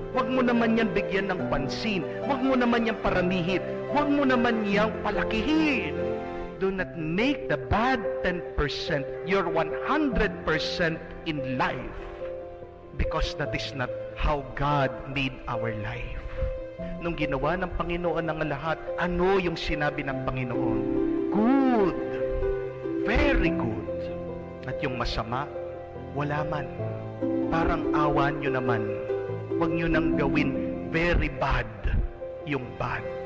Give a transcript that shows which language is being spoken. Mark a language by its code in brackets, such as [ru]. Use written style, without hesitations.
[tl] Huwag mo naman yan bigyan ng pansin. Huwag mo naman yan paramihin. Huwag mo naman yan palakihin. [en] Do not make the bad 10% your 100% in life. Because that is not how God made our life. [tl] Nung ginawa ng Panginoon ang lahat, ano yung sinabi ng Panginoon? [en] Good. Very good. [tl] At yung masama, wala man. Parang awa nyo naman. Huwag nyo nang gawin very bad yung bad.